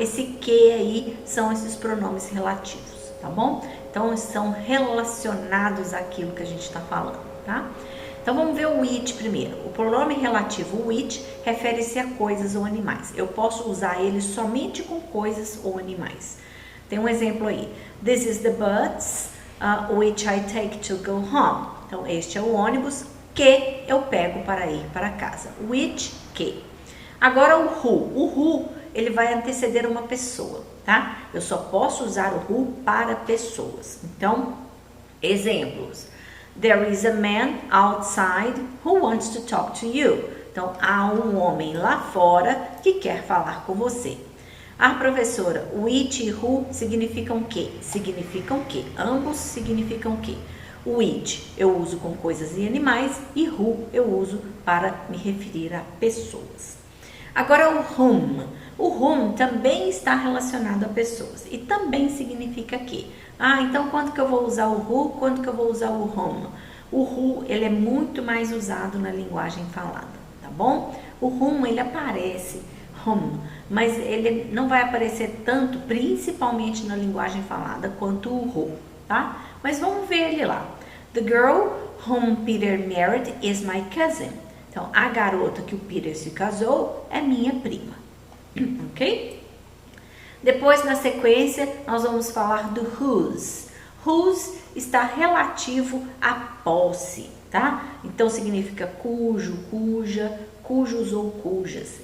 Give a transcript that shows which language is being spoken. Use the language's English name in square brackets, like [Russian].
[Portuguese] Esse que aí são esses pronomes relativos, tá bom? Então, são relacionados àquilo que a gente está falando, tá? Então, vamos ver o which primeiro. O pronome relativo which refere-se a coisas ou animais. Eu posso usar ele somente com coisas ou animais. Tem um exemplo aí. [English] This is the bus which I take to go home. [Portuguese] Então, este é o ônibus que eu pego para ir para casa. Which, que. Agora o who. O who, ele vai anteceder uma pessoa, tá? Eu só posso usar o who para pessoas. Então, exemplos. [English] There is a man outside who wants to talk to you. [Portuguese] Então, há um homem lá fora que quer falar com você. Professora, which e who significam que? Significam que? Ambos significam que? Which eu uso com coisas e animais e who eu uso para me referir a pessoas. Agora o whom. O whom também está relacionado a pessoas e também significa que. Então quando que eu vou usar o who, quando que eu vou usar o whom? O who, ele é muito mais usado na linguagem falada, tá bom? O whom, ele aparece mas ele não vai aparecer tanto, principalmente na linguagem falada, quanto o who, tá? Mas vamos ver ele lá. [English] The girl whom Peter married is my cousin. [Portuguese] Então, a garota que o Peter se casou é minha prima, ok? Depois, na sequência, nós vamos falar do whose. Whose está relativo à posse, tá? Então, significa cujo, cuja, cujos ou cujas.